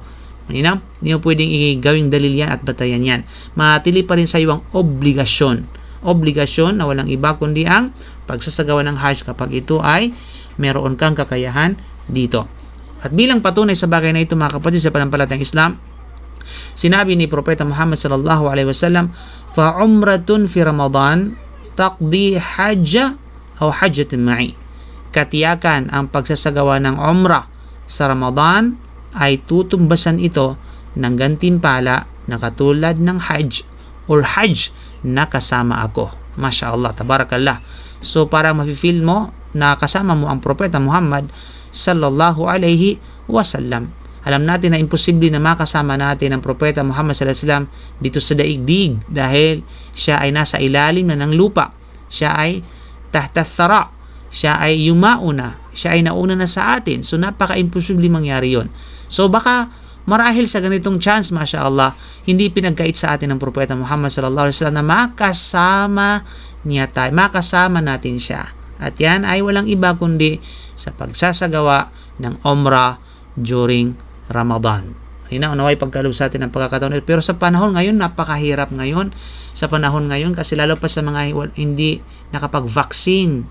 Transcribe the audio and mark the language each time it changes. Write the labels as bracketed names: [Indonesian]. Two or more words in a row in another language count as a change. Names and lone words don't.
[Filipino] Hindi mo pwedeng gawing dalil yan at batayan yan. Matili pa rin sa iyo ang obligasyon. Obligasyon na walang iba kundi ang pagsasagawa ng Hajj kapag ito ay meron kang kakayahan dito. At bilang patunay sa bagay na ito, mga kapatid, sa pananampalatayang Islam, sinabi ni Propeta Muhammad [Arabic] صلى الله عليه وسلم, فعمرة في رمضان تقضي حجة أو حجة معي. [Filipino] Katiyakan ang pagsasagawa ng umrah sa Ramadan ay tutumbasan ito ng gantimpala na katulad ng Hajj or Hajj na kasama ako. [Arabic] ما شاء الله، تبارك الله. [Filipino] So parang mafe-feel mo na kasama mo ang Propeta Muhammad [Arabic] صلى الله عليه وسلم. [Filipino] Alam natin na imposible na makasama natin ang Propeta Muhammad [Arabic] صلى الله عليه وسلم [Filipino] dito sa daigdig dahil siya ay nasa ilalim na ng lupa. Siya ay [Arabic] تحت الثرى. [Filipino] Siya ay yumauna. Siya ay nauna na sa atin. So napaka-imposible mangyari yon. So baka marahil sa ganitong chance, [Arabic] ما شاء الله, [Filipino] hindi pinagkait sa atin ng Propeta Muhammad [Arabic] صلى الله عليه وسلم [Filipino] na makasama niya tayo. Makasama natin siya. At yan ay walang iba kundi sa pagsasagawa ng umrah during Ramadan. Unaway pagkaloob sa atin ng pagkakataon. Pero sa panahon ngayon, napakahirap ngayon. Sa panahon ngayon, kasi lalo pa sa mga hindi nakapag-vaccine.